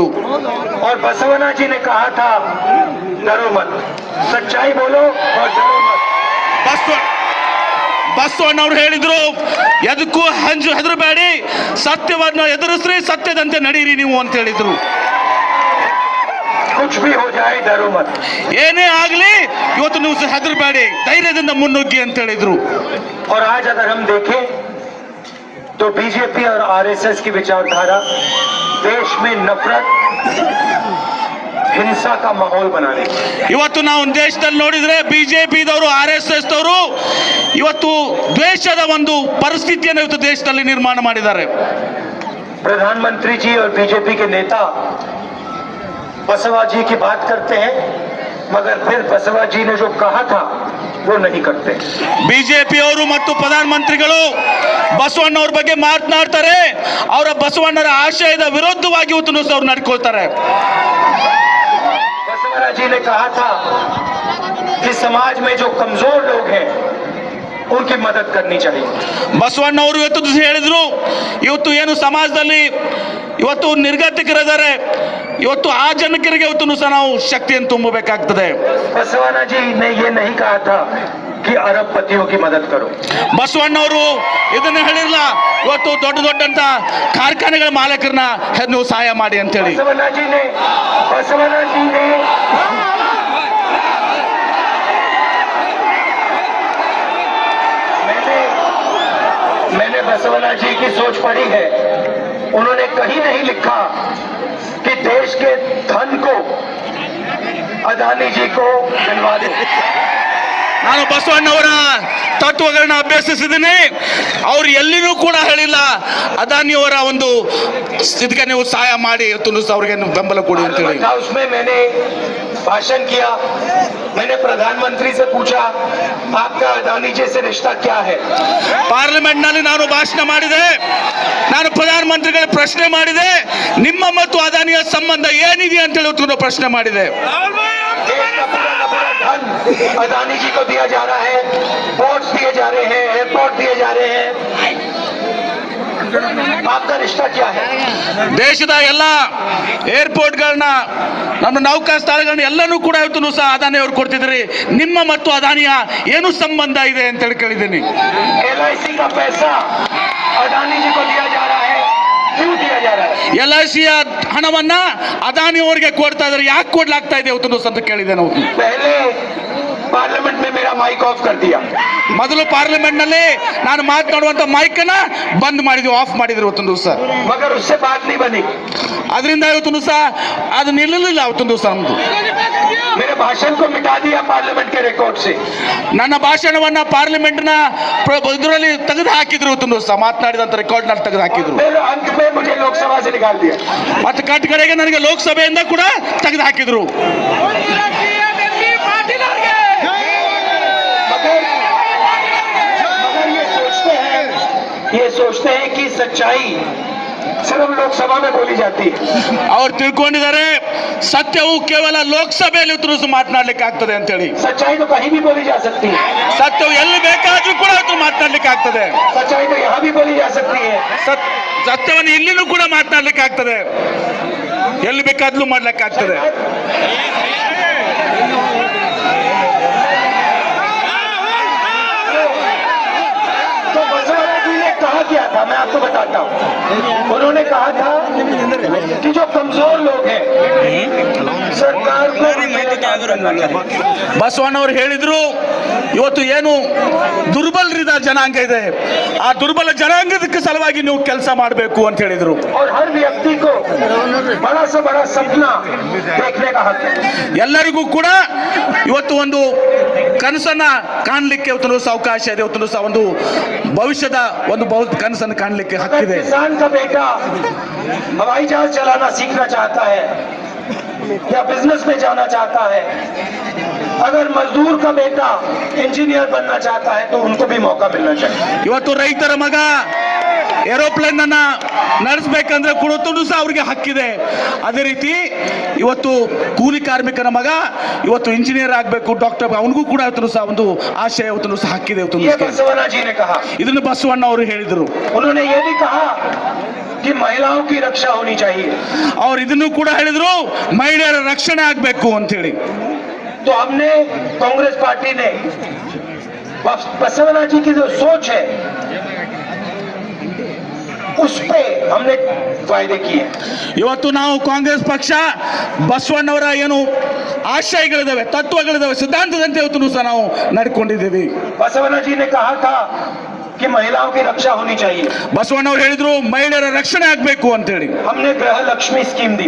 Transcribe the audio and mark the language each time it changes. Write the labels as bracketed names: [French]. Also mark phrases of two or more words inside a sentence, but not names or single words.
[Hindi] और बसवना जी ने कहा था, डरो मत, सच्चाई बोलो और डरो मत। [Kannada] ಬಸವಣ್ಣವ್ರು ಹೇಳಿದ್ರು, ಎದಕ್ಕೂ ಹೆದರಬೇಡಿ, ಸತ್ಯವನ್ನು ಎದುರಿಸ್ರಿ, ಸತ್ಯದಂತೆ ನಡೀರಿ ನೀವು ಅಂತ ಹೇಳಿದ್ರು. [Hindi] कुछ भी हो जाए डरो मत। [Kannada] ಏನೇ ಆಗಲಿ ಇವತ್ತು ನೀವು ಹೆದರಬೇಡಿ, ಧೈರ್ಯದಿಂದ ಮುನ್ನುಗ್ಗಿ ಅಂತ ಹೇಳಿದ್ರು. [Hindi] और आज अगर हम देखें तो बीजेपी और आरएसएस की विचारधारा देश में नफरत, हिंसा का माहौल बनाने। [Kannada] ಇವತ್ತು ನಾವು ದೇಶದಲ್ಲಿ ನೋಡಿದ್ರೆ ಬಿಜೆಪಿದವರು, RSS ದವರು ಇವತ್ತು ದ್ವೇಷದ ಒಂದು ಪರಿಸ್ಥಿತಿಯನ್ನು ಇವತ್ತು ದೇಶದಲ್ಲಿ ನಿರ್ಮಾಣ ಮಾಡಿದ್ದಾರೆ. [Hindi] प्रधानमंत्री जी और बीजेपी के नेता बसवा जी की बात करते हैं, मगर फिर बसवा जी ने जो कहा था वो नहीं करते। [Kannada] ಬಿಜೆಪಿಯವರು ಮತ್ತು ಪ್ರಧಾನಮಂತ್ರಿಗಳು ಬಸವಣ್ಣವ್ರ ಬಗ್ಗೆ ಮಾತನಾಡ್ತಾರೆ, ಅವರ ಬಸವಣ್ಣರ ಆಶಯದ ವಿರುದ್ಧವಾಗಿ ಇವತ್ತು ಅವ್ರು ನಡ್ಕೊಳ್ತಾರೆ. [Hindi] बसवरा जी ने कहा था कि समाज में जो कमजोर लोग हैं उनकी मदद करनी चाहिए। [Kannada] ಬಸವಣ್ಣವರು ಇವತ್ತು ಹೇಳಿದ್ರು, ಇವತ್ತು ಏನು ಸಮಾಜದಲ್ಲಿ ಇವತ್ತು ನಿರ್ಗತಿಕರಿದ್ದಾರೆ, ಇವತ್ತು ಆ ಜನಕರಿಗೆ ಇವತ್ತು ಸಹ ನಾವು ಶಕ್ತಿಯನ್ನು ತುಂಬಬೇಕಾಗ್ತದೆ. [Hindi] बसवना जी ने ये नहीं कहा था कि अरबपतियों की मदद करो। [Kannada] ಬಸವಣ್ಣವರು ಇದನ್ನ ಹೇಳಿರಲ್ಲ, ಇವತ್ತು ದೊಡ್ಡಂತ ಕಾರ್ಖಾನೆಗಳ ಮಾಲೀಕರನ್ನ ನೀವು ಸಹಾಯ ಮಾಡಿ ಅಂತ ಹೇಳಿ. [Hindi] बसवना जी ने मैंने बसवना जी की सोच पढ़ी है। उन्होंने कहीं नहीं लिखा कि देश के धन को अदानी जी को दिलवा दो। [Kannada] ನಾನು ಬಸವಣ್ಣವರ ತತ್ವಗಳನ್ನ ಅಭ್ಯಸಿಸಿದ್ದೀನಿ. ಅವ್ರು ಎಲ್ಲಿನೂ ಕೂಡ ಹೇಳಿಲ್ಲ ಅದಾನಿಯವರ ಒಂದು ಇದಕ್ಕೆ ನೀವು ಸಹಾಯ ಮಾಡಿ ಅವ್ರಿಗೆ ಬೆಂಬಲ ಕೊಡಿ ಅಂತ ಹೇಳಿ. [Hindi] उसमें मैंने भाषण किया, मैंने प्रधानमंत्री से पूछा आपका अदानी जी से रिश्ता क्या है। [Kannada] ಪಾರ್ಲಿಮೆಂಟ್ ನಲ್ಲಿ ನಾನು ಭಾಷಣ ಮಾಡಿದೆ, ನಾನು ಪ್ರಧಾನಮಂತ್ರಿಗಳ ಪ್ರಶ್ನೆ ಮಾಡಿದೆ, ನಿಮ್ಮ ಮತ್ತು ಅದಾನಿಯ ಸಂಬಂಧ ಏನಿದೆ ಅಂತ ಹೇಳಿ ಪ್ರಶ್ನೆ ಮಾಡಿದೆ. [Hindi] धन अदानी जी को दिया जा रहा है, पोर्ट्स दिए जा रहे हैं, एयरपोर्ट दिए जा रहे हैं, आपका रिश्ता क्या है। [Kannada] ದೇಶದ ಎಲ್ಲ ಏರ್ಪೋರ್ಟ್ಗಳನ್ನ, ನಮ್ಮ ನೌಕಾ ಸ್ಥಳಗಳನ್ನ ಎಲ್ಲನೂ ಕೂಡ ಇವತ್ತು ಸಹ ಅದಾನಿ ಅವ್ರು ಕೊಡ್ತಿದ್ರಿ, ನಿಮ್ಮ ಮತ್ತು ಅದಾನಿಯ ಏನು ಸಂಬಂಧ ಇದೆ ಅಂತ ಹೇಳಿ ಕೇಳಿದ್ದೀನಿ. [Hindi] LIC का पैसा अदानी जी को दिया जा रहा है, क्यों दिया जा रहा है। [Kannada] LICಯ ಹಣವನ್ನ ಅದಾನಿ ಅವರಿಗೆ ಕೊಡ್ತಾ ಇದ್ದಾರೆ, ಯಾಕೆ ಕೊಡ್ಲಾಗ್ತಾ ಇದೆ ಇವತ್ತು ಅಂತ ಕೇಳಿದೆ ನಾವು. [Hindi] पहले पार्लियामेंट में मेरा [English] mic off [Hindi] कर दिया। [Kannada] ಮೊದಲು ಪಾರ್ಲಿಮೆಂಟ್ ನಲ್ಲಿ ನಾನು ಮಾತನಾಡುವಂತ ಮೈಕ್ ಅನ್ನ ಬಂದ್ ಮಾಡಿದ್ವಿ, ಆಫ್ ಮಾಡಿದ್ರು ಇವತ್ತೊಂದು ದಿವಸ. [Hindi] मगर उससे बात नहीं बनी। [Kannada] ಅದರಿಂದ ಇವತ್ತೊಂದು ದಿವಸ ಅದು ನಿಲ್ಲಲಿಲ್ಲ. ಇವತ್ತೊಂದು ದಿವಸ ನಮ್ದು [Hindi] मेरे भाषण को मिटा दिया पार्लियामेंट के रिकॉर्ड से। [Kannada] ನನ್ನ ಭಾಷಣವನ್ನ ಪಾರ್ಲಿಮೆಂಟ್ನ ಇದರಲ್ಲಿ ತೆಗೆದು ಹಾಕಿದ್ರು ಇವತ್ತು ದಿವಸ ಮಾತನಾಡಿದಂತ ರೆಕಾರ್ಡ್ ನಲ್ಲಿ ತೆಗೆದು ಹಾಕಿದ್ರು [Hindi] फिर अंत में मुझे लोकसभा से निकाल दिया। [Kannada] ಮತ್ತೆ ಕಡೆಗೆ ನನಗೆ ಲೋಕಸಭೆಯಿಂದ ಕೂಡ ತೆಗೆದು ಹಾಕಿದ್ರು। [Hindi] मगर ये सोचते हैं कि सच्चाई सिर्फ लोकसभा में बोली जाती है। [Kannada] ಅವ್ರು ತಿಳ್ಕೊಂಡಿದ್ದಾರೆ ಸತ್ಯವು ಕೇವಲ ಲೋಕಸಭೆಯಲ್ಲಿ ಇವತ್ತು ಮಾತನಾಡ್ಲಿಕ್ಕೆ ಆಗ್ತದೆ ಅಂತ ಹೇಳಿ। [Hindi] सच्चाई तो कहीं भी बोली जा सकती है। [Kannada] ಸತ್ಯವು ಎಲ್ಲಿ ಬೇಕಾದ್ರೂ ಕೂಡ ಇವತ್ತು ಮಾತನಾಡ್ಲಿಕ್ಕೆ ಆಗ್ತದೆ। [Hindi] सच्चाई तो यहाँ भी बोली जा सकती है। [Kannada] ಸತ್ಯವನ್ನು ಇಲ್ಲಿನೂ ಕೂಡ ಮಾತನಾಡ್ಲಿಕ್ಕೆ ಆಗ್ತದೆ, ಎಲ್ಲಿ ಬೇಕಾದ್ರೂ ಮಾಡ್ಲಿಕ್ಕೆ ಆಗ್ತದೆ। [Hindi] तो बसवराज जी ने कहा क्या था, मैं आपको बताता हूँ। उन्होंने कहा था कि जो कमजोर लोग हैं सरकार को [Kannada] ಬಸವಣ್ಣವರು ಹೇಳಿದ್ರು ಇವತ್ತು ಏನು ದುರ್ಬಲರಿದ ಜನಾಂಗ ಇದೆ, ಆ ದುರ್ಬಲ ಜನಾಂಗದಕ್ಕೆ ಸಲುವಾಗಿ ನೀವು ಕೆಲಸ ಮಾಡಬೇಕು ಅಂತ ಹೇಳಿದ್ರು। [Hindi] और हर व्यक्ति को बड़ा से बड़ा सपना देखने का हक है। [Kannada] ಎಲ್ಲರಿಗೂ ಕೂಡ ಇವತ್ತು ಒಂದು ಕನಸನ್ನ ಕಾಣಲಿಕ್ಕೆ ಇವತ್ತು ಅವಕಾಶ ಇದೆ, ಇವತ್ತು ಒಂದು ಭವಿಷ್ಯದ ಒಂದು ಕನಸನ್ನು ಕಾಣಲಿಕ್ಕೆ ಹಕ್ಕಿದೆ। [Hindi] किसान का बेटा हवाई जहाज चलाना सीखना चाहता है या बिजनेस में जाना चाहता है, अगर मजदूर का बेटा इंजीनियर बनना चाहता है तो उनको भी मौका मिलना चाहिए। [Kannada] ಇವತ್ತು ರೈತರ ಮಗ ಏರೋಪ್ಲೇನ್ ಅನ್ನ ನಡೆಸಬೇಕಂದ್ರೆ ಕೂಡ ಅವ್ರಿಗೆ ಹಕ್ಕಿದೆ। ಅದೇ ರೀತಿ ಇವತ್ತು ಕೂಲಿ ಕಾರ್ಮಿಕನ ಮಗ ಇವತ್ತು ಇಂಜಿನಿಯರ್ ಆಗಬೇಕು, ಡಾಕ್ಟರ್, ಅವನಿಗೂ ಕೂಡ ಒಂದು ಆಶಯ ಇವತ್ತು ಹಕ್ಕಿದೆ। [Hindi] ये बसवना जी ने कहा। [Kannada] ಇದನ್ನು ಬಸವಣ್ಣ ಅವರು ಹೇಳಿದರು। [Hindi] उन्होंने ये भी कहा कि महिलाओं की रक्षा होनी चाहिए। [Kannada] ಅವ್ರು ಇದನ್ನು ಕೂಡ ಹೇಳಿದ್ರು, ಮಹಿಳೆಯರ ರಕ್ಷಣೆ ಆಗಬೇಕು ಅಂತ ಹೇಳಿ। [Hindi] तो हमने कांग्रेस पार्टी ने बसवना जी की जो सोच है उस पे हमने वायदे किए। [Kannada] ಇವತ್ತು ನಾವು ಕಾಂಗ್ರೆಸ್ ಪಕ್ಷ ಬಸವಣ್ಣವರ ಏನು ಆಶಯಗಳಿದಾವೆ, ತತ್ವಗಳಿದಾವೆ, ಸಿದ್ಧಾಂತದಂತೆ ಇವತ್ತು ಸಹ ನಾವು ನಡ್ಕೊಂಡಿದ್ದೀವಿ। [Hindi] बसवना जी ने कहा था कि महिलाओं की रक्षा होनी चाहिए। [Kannada] ಬಸವಣ್ಣವ್ರು ಹೇಳಿದ್ರು ಮಹಿಳೆಯರ ರಕ್ಷಣೆ ಆಗಬೇಕು ಅಂತ ಹೇಳಿ। [Hindi] हमने गृह लक्ष्मी स्कीम दिया।